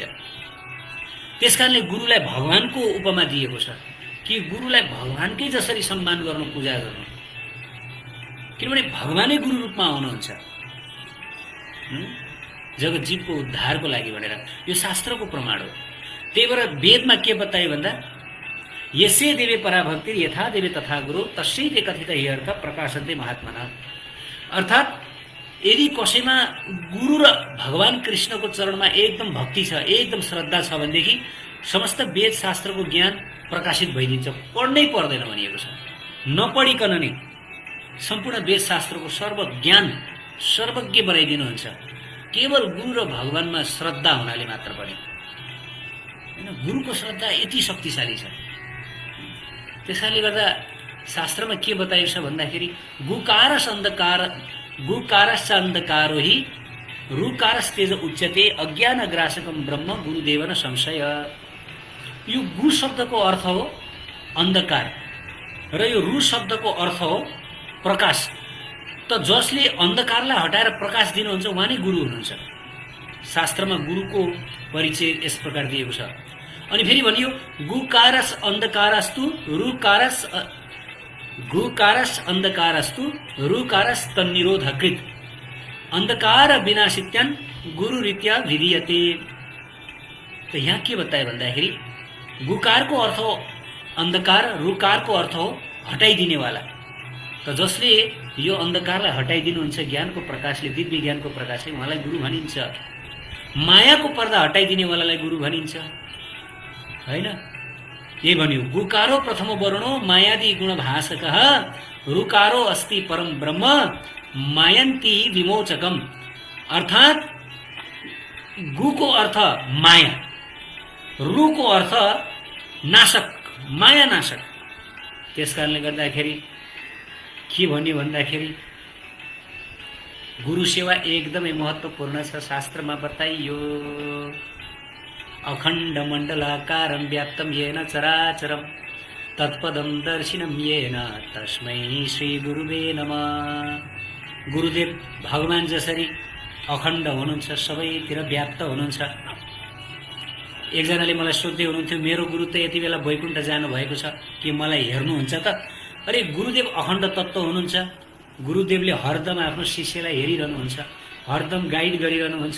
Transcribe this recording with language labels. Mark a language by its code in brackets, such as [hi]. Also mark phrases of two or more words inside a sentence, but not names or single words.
[ne] त्यसकारणले गुरुलाई भगवानको उपमा दिएको छ कि गुरुलाई भगवानकै जसरी सम्मान गर्नु, पूजा गर्नु, किनभने भगवानै गुरु रूपमा आउनुहुन्छ जगत जीवको उद्धारको लागि भनेर। यो शास्त्रको प्रमाण हो। त्यही भएर वेदमा के बतायो भन्दा [sa] यसै देवे पराभक्ति यथा देवे तथा गुरु तस्यै कथित हि अर्थ प्रकाशन्ते महात्मना। [ne] अर्थात् यदि कसैमा गुरु र भगवान कृष्णको चरणमा एकदम भक्ति छ, एकदम श्रद्धा छ भनेदेखि समस्त वेद शास्त्रको ज्ञान प्रकाशित भइदिन्छ, पढ्नै पर्दैन भनिएको छ। नपढिकन नै सम्पूर्ण वेद शास्त्रको सर्व ज्ञान सर्वज्ञ बनाइदिनुहुन्छ, केवल गुरु र भगवानमा श्रद्धा हुनाले मात्र पनि। गुरुको श्रद्धा यति शक्तिशाली छ। त्यसैले गर्दा शास्त्रमा के बताइएको छ भन्दाखेरि [sa] गुकारश्च अन्धकारो हि रुकारस्तेज उच्यते अज्ञान ग्रासकम ब्रह्म गुरुदेव न संशय। [ne] यो गु शब्दको अर्थ हो अन्धकार र यो रु शब्दको अर्थ हो प्रकाश। त जसले अन्धकारलाई हटाएर प्रकाश दिनुहुन्छ उहाँ नै गुरु हुनुहुन्छ। शास्त्रमा गुरुको परिचय यस प्रकार दिएको छ। अनि फेरि भनियो [sa] गुकारस अन्धकारस्तु अन्धकारस्तु रुकारस तन्निरोधकृत अन्धकार विनाशित्यान गुरु रीत्या विधीयते। [ne] तो यहाँ के बताए भन्दाखेरि गुकारको अर्थ हो अन्धकार, रुकारको अर्थ हो हटाइदिने वाला। त जसले यो अन्धकारलाई हटाइदिनुहुन्छ ज्ञानको प्रकाशले, दिव्य ज्ञानको प्रकाशले, उहाँलाई गुरु भनिन्छ। मायाको पर्दा हटाइदिने वालालाई गुरु भनिन्छ, हैन? यही भन्यो [sa] गुकारो प्रथम वर्णो मायादि गुण भाषकः रुकारो अस्ति परम ब्रह्म मायन्ती विमोचकम। [ne] अर्थात् गुको अर्थ माया, रुको अर्थ नाशक, माया नाशक। त्यसकारणले गर्दाखेरि के भन्यो भन्दाखेरि गुरु सेवा एकदमै महत्त्वपूर्ण छ। शास्त्रमा बताइयो [sa] अखण्ड मण्डलाकारं व्याप्तं येन चराचरं तत्पदं दर्शिनं येन तस्मै श्री गुरुवे नमः। [ne] गुरुदेव भगवान जसरी अखण्ड हुनुहुन्छ, सबैतिर व्याप्त हुनुहुन्छ। एकजनाले मलाई सोध्दै हुनुहुन्थ्यो मेरो गुरु त यति बेला वैकुण्ठ जानुभएको छ कि मलाई हेर्नुहुन्छ त? अरे गुरुदेव अखण्ड तत्त्व हुनुहुन्छ। गुरुदेवले हरदम आफ्नो शिष्यलाई हेरिरहनुहुन्छ, हरदम गाइड गरिरहनुहुन्छ।